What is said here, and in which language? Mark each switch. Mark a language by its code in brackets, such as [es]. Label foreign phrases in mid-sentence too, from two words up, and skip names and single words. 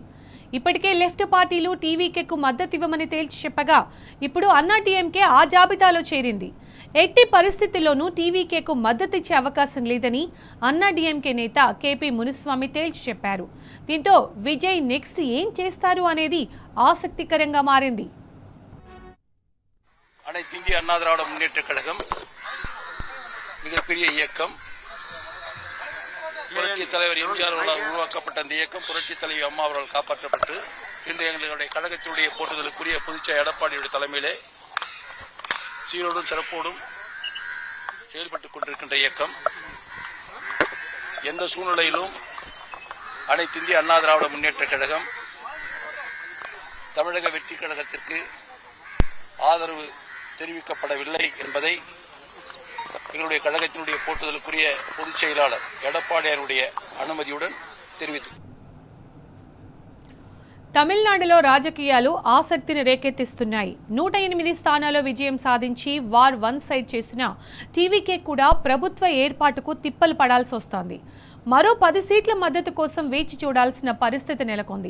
[te] ఇప్పటికే లెఫ్ట్ పార్టీలు టీవీకేకు మద్దతివ్వమని తేల్చి చెప్పగా ఇప్పుడు అన్నాడీఎంకే ఆ జాబితాలో చేరింది. ఎట్టి పరిస్థితుల్లోనూ టీవీకేకు మద్దతిచ్చే అవకాశం లేదని అన్నాడీఎంకే నేత కేపీ మునుస్వామి తేల్చి చెప్పారు. దీంతో విజయ్ నెక్స్ట్ ఏం చేస్తారు అనేది ఆసక్తికరంగా మారింది. [ta] மிகப்பெரிய இயக்கம். புரட்சித் தலைவர் எம்ஜிஆர் அவர்களால் உருவாக்கப்பட்ட அந்த இயக்கம் புரட்சித் தலைவி அம்மா அவர்கள் காப்பாற்றப்பட்டு இன்று எங்களுடைய கழகத்தினுடைய போற்றுதலுக்குரிய பொதுச்செயலாளர் எடப்பாடியுடைய தலைமையிலே சீரோடும் சிறப்போடும் செயல்பட்டுக் கொண்டிருக்கின்ற இயக்கம். எந்த சூழ்நிலையிலும் அனைத்து இந்திய அண்ணா திராவிட முன்னேற்ற கழகம் தமிழக வெற்றி கழகத்திற்கு ஆதரவு தெரிவிக்கப்படவில்லை என்பதை எங்களுடைய கழகத்தினுடைய போற்றுதலுக்குரிய பொதுச் செயலாளர் எடப்பாடியாருடைய అనుమతియుடன் தெரிவித்து. [te] తమిళనాడులో రాజకీయాలు ఆసక్తిని రేకెత్తిస్తున్నాయి. 108 స్థానాల్లో విజయం సాధించి [en] war one side [te] చేసిన టీవీకే కూడా ప్రభుత్వ ఏర్పాటుకు తిప్పలు పడాల్సి వస్తోంది. మరో 10 సీట్ల మద్దతు కోసం వేచి చూడాల్సిన పరిస్థితి నెలకొంది.